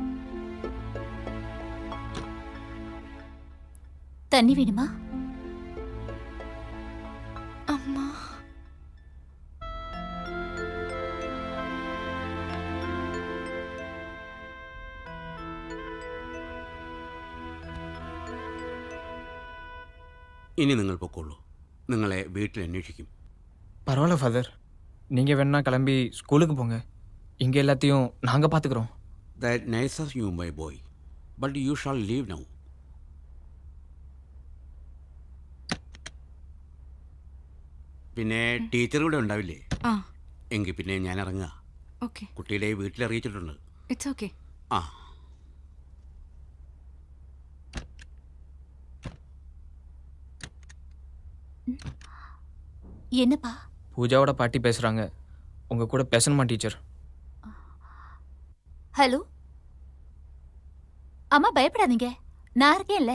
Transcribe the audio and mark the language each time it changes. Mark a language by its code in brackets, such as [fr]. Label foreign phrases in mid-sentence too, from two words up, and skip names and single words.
[ta] தண்ணி வேணுமா? அம்மா [ml] ഇനി നിങ്ങൾ പൊക്കോളൂ. നിങ്ങളെ വീട്ടിൽ അന്വേഷിക്കും. [ta] பரவாயில்ல ஃபாதர், நீங்கள் வேணா கிளம்பி ஸ்கூலுக்கு போங்க. இங்கே எல்லாத்தையும் நாங்கள் பார்த்துக்குறோம். [en] That nice of you, my boy. But you shall leave now. [ml] പിന്നെ ടീച്ചർ ഇവിടെ ഉണ്ടാവില്ലേ? എങ്കിൽ പിന്നെ ഞാൻ ഇറങ്ങുക. ഓക്കെ. കുട്ടിയുടെ വീട്ടിൽ അറിയിച്ചിട്ടുണ്ട്. [en] it's okay. ആ [ta] என்னப்பா? பூஜாவோட பாட்டி பேசுகிறாங்க. உங்கள் கூட பேசணுமா டீச்சர்? ஹலோ அம்மா, பயப்படாதீங்க, நான் இருக்கேன்ல.